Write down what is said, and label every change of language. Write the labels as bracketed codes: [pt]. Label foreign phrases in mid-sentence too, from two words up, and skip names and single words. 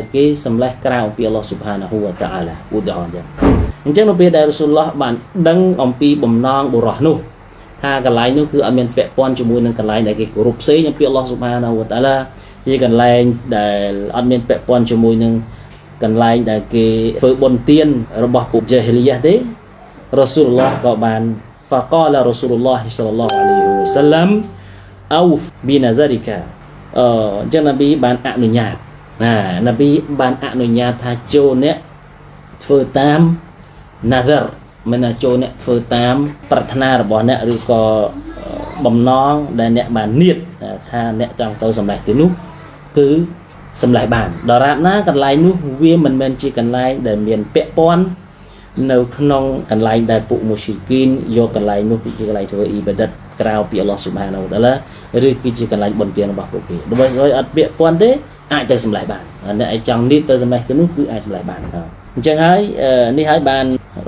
[km] គេសម្លេះក្រៅអំពី [ar] الله سبحانه وتعالى [km] ឧទាហរណ៍អញ្ចឹងនៅពេលដែលរ៉ូស៊ូលឡោះបានដឹងអំពីបំណងបុរសនោះថាកន្លែងនោះគឺអត់មានពាក់ព័ន្ធជាមួយនឹងកន្លែងដែលគេគោរពផ្សេងអំពី [ar] الله سبحانه وتعالى [km] ជាកន្លែងដែលអត់មានពាក់ព័ន្ធជាមួយនឹងកន្លែងដែលគេធ្វើបុណ្យទានរបស់ពួកជាហេលីយ៉ាទេរ៉ូស៊ូលឡោះក៏បាន [ar] فقال رسول الله صلى الله عليه وسلم أوف بنذرك [km] ចឹងនប៊ីបានអនុញ្ញាតនប៊ីបានអនុញ្ញាតថាចូលអ្នកធ្វើតាម nazar មិនថាចូលអ្នកធ្វើតាមប្រាថ្នារបស់ អ្នកឬក៏បំណងដែលអ្នកបាននៀតថាអ្នកចង់ទៅសម្លេះទីនោះគឺសម្លេះបានដរាបណាកន្លែងនោះវាមិនមែនជាកន្លែងដែលមានពាក់ព័ន្ធនៅក្នុងកន្លែងដែលពួកមូស្យរិគីនយកកន្លែងនោះគឺជាកន្លែងធ្វើអ៊ីបាដាតក្រៅពី [ar] الله سبحانه وتعالى [km] ឬគឺជាកន្លែងបុណ្យទានរបស់ពួកគេដើម្បីឲ្យអត់ពាក់ព័ន្ធទេអាចទៅសម្លេះបានអ្នកឯងចង់នេះទៅសម្លេះទៅនោះគឺអាចសម្លេះបានអញ្ចឹងហើយនេះហើយបានរ៉ា